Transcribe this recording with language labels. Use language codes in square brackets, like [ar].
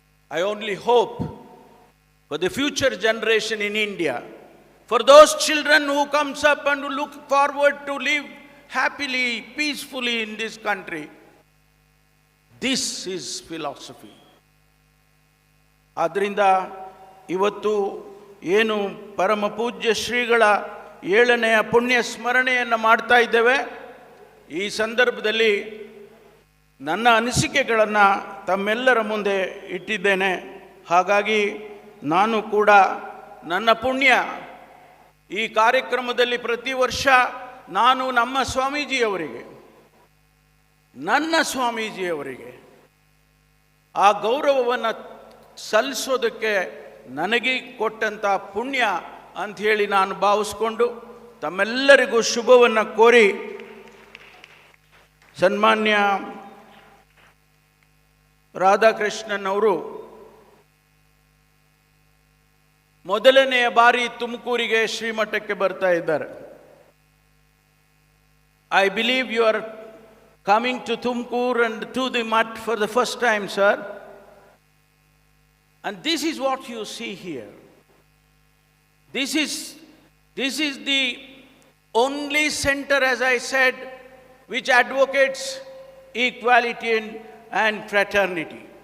[en] I only hope for the future generation in India, for those children who comes up and who look forward to live happily, peacefully in this country. This is philosophy. [kn] ಆದ್ರಿಂದ ಇವತ್ತು ಏನು ಪರಮ ಪೂಜ್ಯ ಶ್ರೀಗಳ 7ನೆಯ ಪುಣ್ಯ ಸ್ಮರಣೆಯನ್ನು ಮಾಡ್ತಾ ಇದ್ದೇವೆ. ಈ ಸಂದರ್ಭದಲ್ಲಿ ನನ್ನ ಅನಿಸಿಕೆಗಳನ್ನು ತಮ್ಮೆಲ್ಲರ ಮುಂದೆ ಇಟ್ಟಿದ್ದೇನೆ. ಹಾಗಾಗಿ ನಾನು ಕೂಡ ನನ್ನ ಪುಣ್ಯ ಈ ಕಾರ್ಯಕ್ರಮದಲ್ಲಿ ಪ್ರತಿ ವರ್ಷ ನಾನು ನಮ್ಮ ಸ್ವಾಮೀಜಿಯವರಿಗೆ, ನನ್ನ ಸ್ವಾಮೀಜಿಯವರಿಗೆ ಆ ಗೌರವವನ್ನು ಸಲ್ಲಿಸೋದಕ್ಕೆ ನನಗೆ ಕೊಟ್ಟಂಥ ಪುಣ್ಯ ಅಂಥೇಳಿ ನಾನು ಭಾವಿಸ್ಕೊಂಡು ತಮ್ಮೆಲ್ಲರಿಗೂ ಶುಭವನ್ನು ಕೋರಿ, ಸನ್ಮಾನ್ಯ ರಾಧಾಕೃಷ್ಣನ್ ಅವರು ಮೊದಲನೆಯ ಬಾರಿ ತುಮಕೂರಿಗೆ ಶ್ರೀಮಠಕ್ಕೆ ಬರ್ತಾ ಇದ್ದಾರೆ. [en] I believe you are coming to Tumkur and to the Mutt for the first time, sir. And this is what you see here. This is the only center, as I said, which advocates equality and fraternity.